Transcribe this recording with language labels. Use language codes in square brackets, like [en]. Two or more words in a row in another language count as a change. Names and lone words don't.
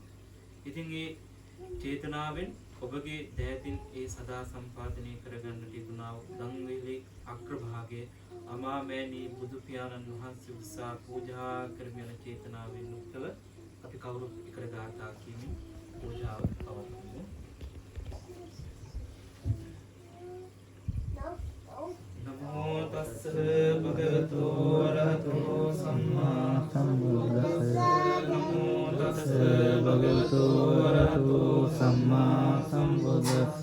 [si] ඉතින් ඒ චේතනාවෙන් ඔබගේ දෑතින් ඒ සදා සම්පාදනය කරගන්න තිබුණා වූ ධම්මවිලේ අග්‍රභාගයේ අමාමෑණී බුදු පියාණන් වහන්සේ උත්සාහ පූජා කරමින චේතනාවෙන් යුක්තව අපි කවුරුත් එකට ගාථා කියමින් පූජාව පවත්වමු. [pi] නමෝ තස්ස භගවතු වරහතෝ සම්මා සම්බුද්දස්ස. නමෝ තස්ස භගවතු වරහතෝ සම්මා සම්බුද්දස්ස.